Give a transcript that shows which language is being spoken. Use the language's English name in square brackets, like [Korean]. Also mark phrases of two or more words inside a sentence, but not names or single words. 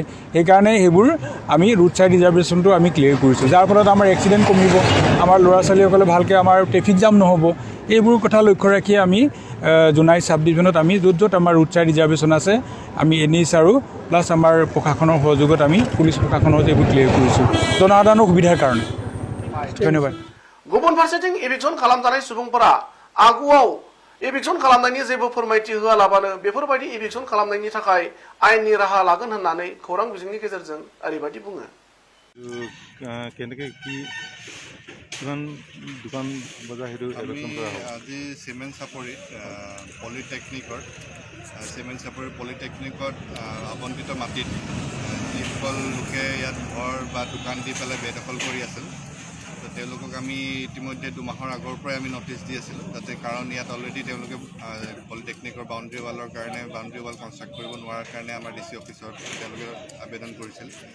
[Assamese] সেইকাৰণে সেইবোৰ আমি [English] road side reservationটো [Assamese] আমি ক্লিয়াৰ কৰিছোঁ যাৰ ফলত আমাৰ এক্সিডেণ্ট কমিব আমাৰ ল'ৰা ছোৱালীসকলে ভালকৈ আমাৰ [English] traffic jam [Assamese] নহ'ব এইবোৰ কথা লক্ষ্য ৰাখি আমি জোনাই [English] sub divisionত [Assamese] আমি য'ত য'ত আমাৰ [English] road side reservation [Assamese] আছে আমি এনএইচ আৰু প্লাছ আমাৰ প্ৰশাসনৰ সহযোগত আমি পুলিচ প্ৰশাসনৰ এইবোৰ ক্লিয়াৰ কৰিছোঁ জনসাধাৰণৰ সুবিধাৰ কাৰণে ধন্যবাদ [Bodo] गुबुन फारसेथिं एभिक्सन खालामजानाय सुबुंफोरा आगुआव एभिक्सन खालामनायनि जेबो फोरमायथि होआलाबानो बेफोरबायदि एभिक्सन खालामनायनि थाखाय आयेननि राहा लागोन होननानै खौरां बिजोंनि गेजेरजों ओरैबायदि बुङो [Assamese] কেনেকৈ কি কিমান দোকান বজাৰ হেতু এভিকশ্যন কৰা হ'ব আজি চিমেণ্ট চাপৰিত পলিটেকনিকত আবণ্টিত মাটিত যিসকল লোকে ইয়াত ঘৰ বা দোকান দি পেলাই বেদখল কৰি আছিল তেওঁলোকক আমি ইতিমধ্যে 2 মাহৰ আগৰ পৰাই আমি নটিচ দি আছিলোঁ যাতে কাৰণ ইয়াত অলৰেডি তেওঁলোকে পলিটেকনিকৰ [English] boundary wallৰ [Assamese] কাৰণে [English] boundary wall construct [Assamese] কৰিব নোৱাৰাৰ কাৰণে আমাৰ [English] DC officeত [Assamese] তেওঁলোকে আবেদন কৰিছিল